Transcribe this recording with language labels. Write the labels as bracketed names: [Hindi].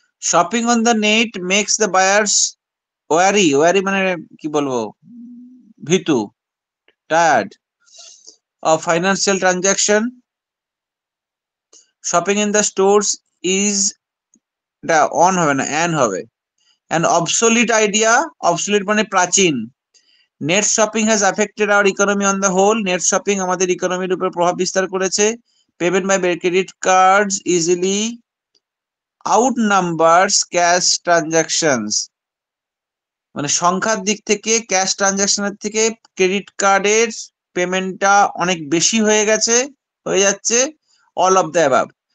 [English] shopping on the net makes the buyers wary, wary [Bangla] মানে কি বলবো, ভীতু, [English] Tired of financial transaction. Shopping in the stores is [Bangla] এটা on হবে না, অ্যান হবে। [English] an obsolete idea, obsolete [Bangla] মানে প্রাচীন। Net shopping has affected hour economy on the whole, net shopping আমাদের ইকোনমির উপর প্রভাব বিস্তার করেছে। [English] payment by credit cards easily out numbers cash transactions, [Bangla] মানে সংখ্যার দিক থেকে ক্যাশ ট্রানজাকশনের থেকে ক্রেডিট কার্ডের পেমেন্টটা অনেক বেশি হয়ে গেছে, হয়ে যাচ্ছে। [English] All of the above.